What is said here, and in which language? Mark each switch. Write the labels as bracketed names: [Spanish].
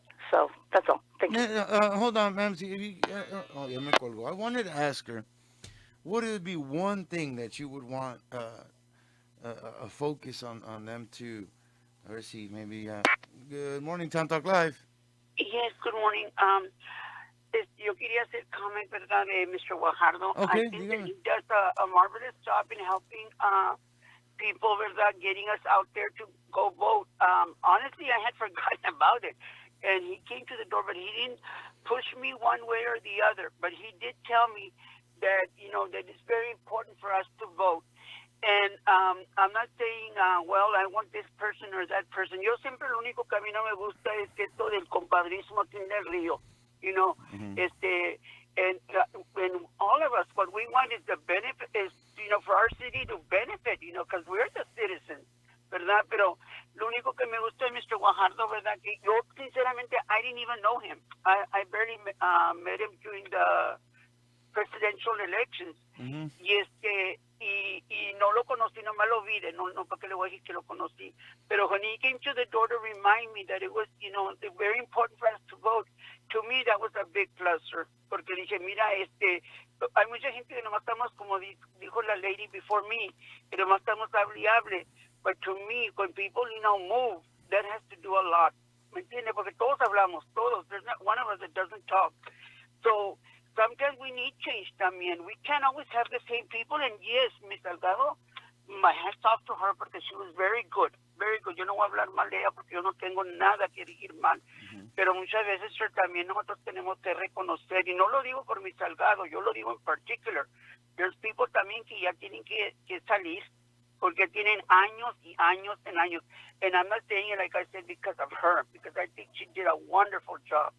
[English] So that's all. Thank you. Hold on, ma'am. [Spanish] Ya me colgó. [English] I wanted to ask her, what would be one thing that you would want a focus on them to, let's see, maybe, good morning, Town Talk Live. Yes, good morning. [Spanish] Yo quería hacer comment, ¿verdad, de Mr. Guajardo? [English] Okay, I think [Spanish] dígame. [English] that he does a marvelous job in helping people, ¿verdad, getting us out there to go vote. Honestly, I had forgotten about it. And he came to the door, but he didn't push me one way or the other. But he did tell me that, that it's very important for us to vote. And I'm not saying, well, I want this person or that person. [Spanish] Yo siempre lo único que a mí no me gusta es esto del compadrismo aquí en el río. Mm-hmm. [English] And all of us, what we want is the benefit, is, for our city to benefit, because we're the citizens, ¿verdad? [Spanish] Pero lo único que me gusta de Mr. Guajardo, ¿verdad? Que yo, sinceramente, [English] I didn't even know him. I barely met him during the presidential elections. Mm-hmm. [Spanish] Y no lo conocí, nomás lo vi, no para qué le voy a decir que lo conocí. [English] Pero when he came to the door to remind me that it was, very important for us to vote, to me that was a big plus, sir. [Spanish] Porque dije, mira, hay mucha gente que nomás estamos, como dijo la lady [English] before me, [Spanish] que nomás estamos hable. [English] But to me, when people, move, that has to do a lot. [Spanish] ¿Me entiende? Porque todos hablamos, todos. [English] There's not one of us that doesn't talk. So sometimes we need change también. We can't always have the same people. And yes, Ms. Delgado, my hats off to her because she was very good. Very good. [Spanish] Yo no voy a hablar mal de ella porque yo no tengo nada que decir mal. Mm-hmm. Pero muchas veces también nosotros tenemos que reconocer, y no lo digo por mi Salgado, yo lo digo en particular. [English] There's people [Spanish] también que ya tienen que salir porque tienen años y años and años. [English] And I'm not saying it like I said because of her, because I think she did a wonderful job.